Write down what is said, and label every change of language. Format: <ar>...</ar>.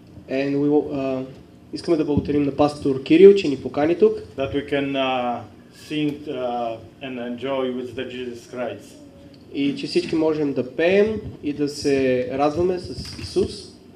<bg>And искаме да благодарим на пастор Кирил, че ни покани тук.</bg> <en>That we can sing and enjoy with the Jesus Christ.</en> <bg>И че всички можем да пеем и да се радваме с Исус.</bg>